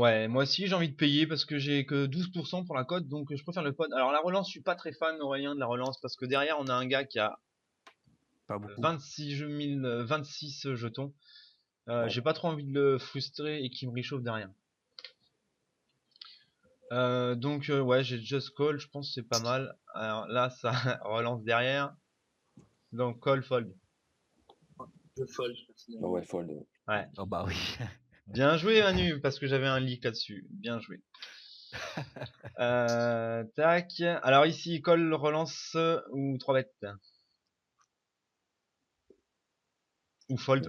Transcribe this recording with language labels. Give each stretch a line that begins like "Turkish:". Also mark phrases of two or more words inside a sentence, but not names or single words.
French: ouais, moi aussi j'ai envie de payer parce que j'ai que 12% pour la cote, donc je préfère le pod. Alors la relance, je suis pas très fan, Aurélien, de la relance parce que derrière on a un gars qui a Pas beaucoup. 26 jetons. Ouais. J'ai pas trop envie de le frustrer et qu'il me réchauffe derrière. Donc ouais, j'ai
English: just call,
French: je pense que c'est pas mal. Alors là, ça relance derrière. Donc
English: call fold.
French: Je fold Bah personnellement. ouais, fold. Ouais. Oh bah oui. Bien joué Manu, parce que j'avais un leak là-dessus. Bien joué. Tac. Alors ici, call, relance ou 3 bêtes. Ou fold.